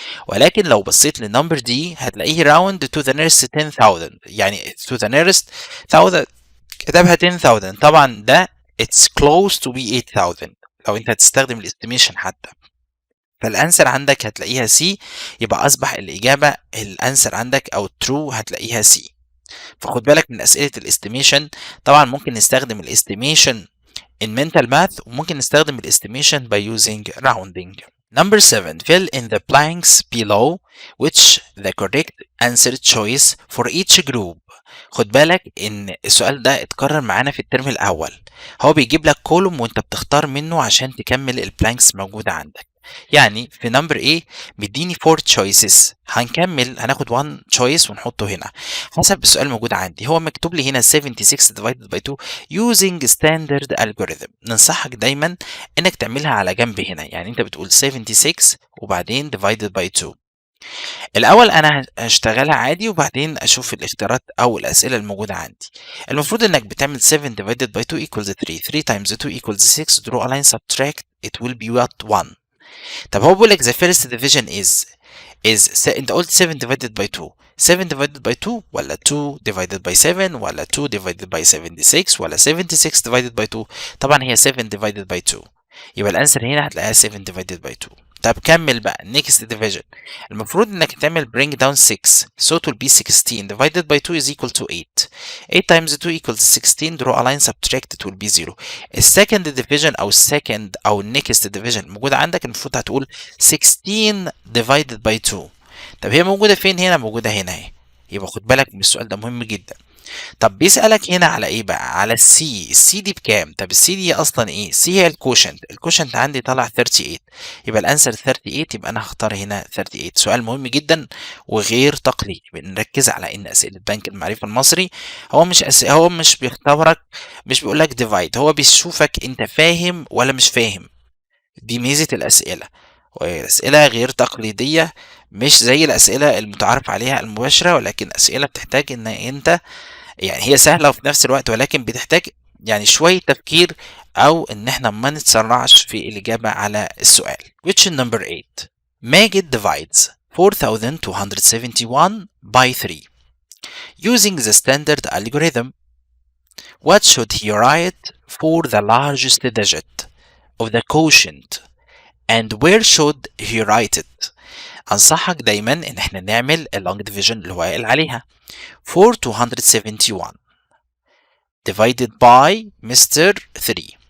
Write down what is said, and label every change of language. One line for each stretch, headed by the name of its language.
Arabic: ولكن لو بصيت للنمبر دي هتلاقيه
English: round to the nearest 10000،
Arabic: يعني
English: to the nearest 1000
Arabic: كتبها 10000، طبعا ده
English: it's close to be 8000
Arabic: لو انت هتستخدم الاستيميشن حتى، فالانسر عندك هتلاقيها C. يبقى اصبح الاجابه الانسر عندك او true هتلاقيها C. فخد بالك من اسئله الاستيميشن، طبعا ممكن نستخدم الاستيميشن
English: in mental math
Arabic: وممكن نستخدم الاستيميشن
English: by using rounding. Number 7. Fill in the blanks below which the correct answer choice for each group.
Arabic: خد بالك ان السؤال ده اتكرر معانا في الترم الاول. هو بيجيب لك كولوم وانت بتختار منه عشان تكمل البلانكس موجودة عندك. يعني في نمبر A مديني
English: 4 choices،
Arabic: هناخد 1 choice ونحطه هنا حسب السؤال موجود عندي. هو مكتوب لي هنا
English: 76 divided by 2 using standard algorithm.
Arabic: ننصحك دايما انك تعملها على جنب هنا، يعني انت بتقول 76 وبعدين
English: divided by 2.
Arabic: الأول أنا هاشتغلها عادي وبعدين أشوف الاختيارات أو الأسئلة الموجودة عندي. المفروض إنك بتعمل
English: 7 divided by 2 equals 3 3 times 2 equals 6 draw a line subtract it will be what 1.
Arabic: طب هو بيقول لك
English: the first division is
Arabic: أنت قلت 7 divided by 2 7 divided by 2 ولا 2 divided by 7 ولا 2 divided by 76 ولا 76 divided by 2؟ طبعا هي 7 divided by 2، يبقى الأنسر هنا هتلاقيها 7 divided by 2. طب كمل بقى
English: next division.
Arabic: المفروض انك تعمل
English: bring down 6 so it will be 16 divided by 2 is equal to 8 8 times 2 equals 16 draw a line subtract it will be 0.
Arabic: السكند division او next division موجودة عندك، المفروض هتقول
English: 16 divided by 2.
Arabic: طب هي موجودة فين؟ هنا موجودة هنا اهي، يبقى خد بالك من السؤال ده مهم جدا. طب بيسألك هنا على ايه بقى؟ على السي دي بكام؟ طب السي دي اصلا ايه؟ السي هي الكوشنت عندي طلع 38، يبقى الانسر 38، يبقى انا هختار هنا 38. سؤال مهم جدا وغير تقليدي. بنركز على ان اسئله بنك المعرفه المصري هو مش بيختبرك، مش بيقول لك ديفايد، هو بيشوفك انت فاهم ولا مش فاهم. دي ميزه الاسئله، والاسئله غير تقليديه، مش زي الاسئله المتعارف عليها المباشره، ولكن اسئله بتحتاج ان انت يعني هي سهلة وفي نفس الوقت، ولكن بتحتاج يعني شوية تفكير أو إن إحنا ما نتسرعش في الإجابة على السؤال.
English: Question number 8. ماجد divides 4271 by 3 using the standard algorithm. What should he write for the largest digit of the quotient and where should he write it؟
Arabic: أنصحك دايما إن إحنا نعمل long division اللي هو قال عليها
English: 4271 divided by Mr. 3.